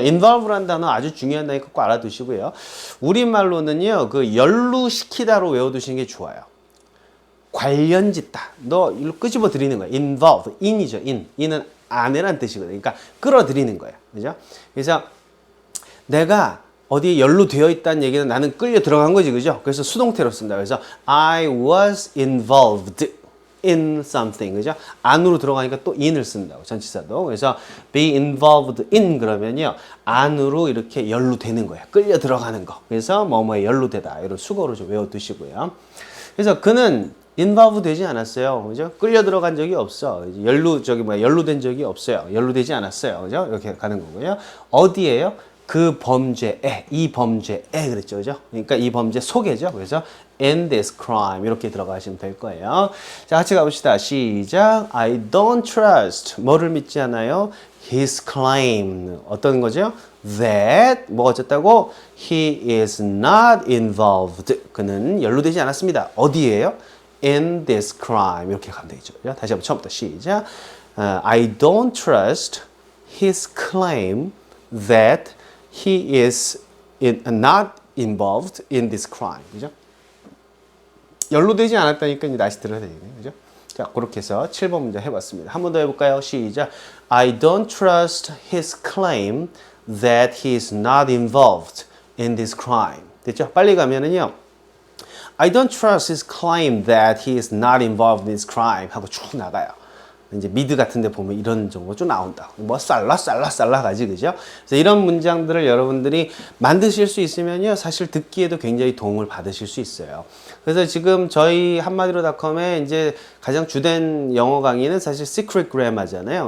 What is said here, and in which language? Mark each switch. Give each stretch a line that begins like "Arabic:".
Korean: involve라는 단어 아주 중요한 단어니까 꼭 알아두시고요. 우리말로는요, 그 연루시키다로 외워두시는 게 좋아요. 관련짓다. 너 일로 끄집어 드리는 거야.
English: involved. in이죠, in.
Korean: in은 안에란 뜻이거든요. 그러니까 끌어들이는 거예요. 그죠? 그래서 내가 어디에 연루되어 있다는 얘기는 나는 끌려 들어간 거지. 그죠? 그래서 수동태로 쓴다. 그래서
English: I was involved in something.
Korean: 그죠? 안으로 들어가니까 또 in을 쓴다고. 전치사도. 그래서
English: be involved in
Korean: 그러면요. 안으로 이렇게 연루되는 거예요. 끌려 들어가는 거. 그래서 뭐뭐에 연루되다. 이런 수거로 좀 외워두시고요. 그래서 그는 인바브 되지 않았어요. 그죠? 끌려 들어간 적이 없어. 연루된 적이 없어요. 연루되지 않았어요. 그죠? 이렇게 가는 거고요. 어디에요? 그 범죄에, 이 범죄에 그랬죠. 그죠? 그러니까 이 범죄 속에죠. 그래서
English: in this crime
Korean: 이렇게 들어가시면 될 거예요. 자, 같이 가봅시다. 시작.
English: I don't trust.
Korean: 뭐를 믿지 않아요?
English: His claim.
Korean: 어떤 거죠? That 뭐가 어쨌다고?
English: He is not involved.
Korean: 그는 연루되지 않았습니다. 어디에요?
English: In this crime
Korean: 이렇게 가면 되겠죠. 다시 한번 처음부터 시작.
English: I don't trust his claim that he is not involved in this crime.
Korean: 그죠? 연루되지 않았다니까 이제 다시 들어야 되겠네요. 그죠? 자, 그렇게 해서 7번 문제 해봤습니다. 한 번 더 해볼까요? 시작.
English: I don't trust his claim that he is not involved in this crime.
Korean: 됐죠? 빨리 가면은요.
English: I don't trust his claim that he is not involved in this crime
Korean: 하고 쭉 나가요. 이제 미드 같은 데 보면 이런 정도 좀 나온다. 뭐 쌀라가지, 그죠? 그래서 이런 문장들을 여러분들이 만드실 수 있으면요, 사실 듣기에도 굉장히 도움을 받으실 수 있어요. 그래서 지금 저희 한마디로닷컴의 이제 가장 주된 영어 강의는 사실 Secret Grammar잖아요.